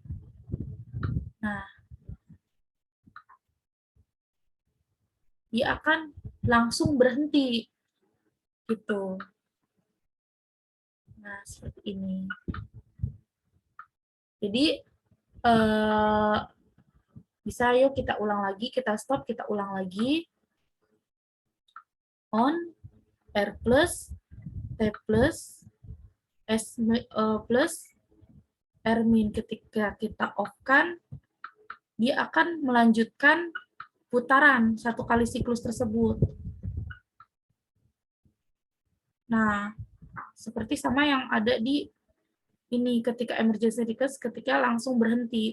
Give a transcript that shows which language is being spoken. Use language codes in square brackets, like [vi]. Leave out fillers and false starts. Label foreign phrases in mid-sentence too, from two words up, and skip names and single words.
[id] Nah, dia akan langsung berhenti gitu. Nah, seperti ini. Jadi bisa yuk kita ulang lagi, kita stop, kita ulang lagi. On, R plus, T plus, S plus, R min. Ketika kita off-kan, dia akan melanjutkan putaran satu kali siklus tersebut. Nah, seperti sama yang ada di ini ketika [en] emergency request, [id] ketika langsung berhenti.